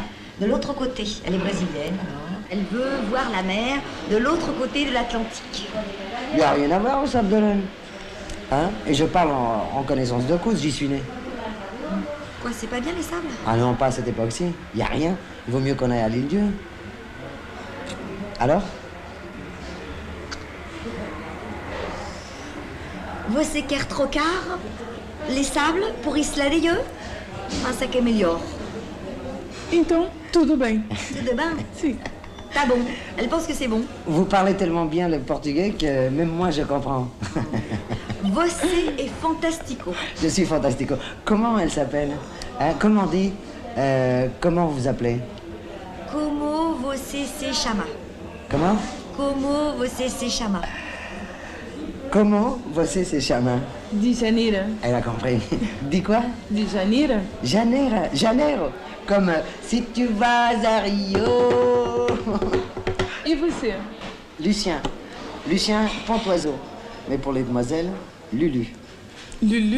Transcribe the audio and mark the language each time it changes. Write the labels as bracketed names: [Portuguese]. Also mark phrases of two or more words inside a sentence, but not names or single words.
[French] De l'autre côté, elle est brésilienne, alors. Elle veut voir la mer de l'autre côté de l'Atlantique. Il n'y a rien à voir au Sable d'Olonne. Hein? Et je parle en connaissance de cause, j'y suis né. Quoi, c'est pas bien les sables? Ah non, pas à cette époque-ci. Il n'y a rien. Il vaut mieux qu'on aille à l'île-Dieu. Alors? [Portuguese] Você quer trocar [French] les sables [Portuguese] por Isla de Dieu? Ah, ça que é melhor. Então, tudo bem. Tudo bem? Si. [French] Tá bon. Elle pense que c'est bon. Vous parlez tellement bien le portugais que même moi je comprends. [Portuguese] Você est fantastico. [French] Je suis fantastico. Comment elle s'appelle? Hein? Comment dit? Comment vous appelez? [Portuguese] Como você se chama? [French] Comment? [Portuguese] Como você se chama? Comment você se chama? Di Janeiro. [French] Elle a compris. Dis quoi? Di Janeiro. Janeiro. Comme si tu vas à Rio. Et vous? Lucien Pontoiseau. Mais pour les demoiselles, Lulu. Lulu?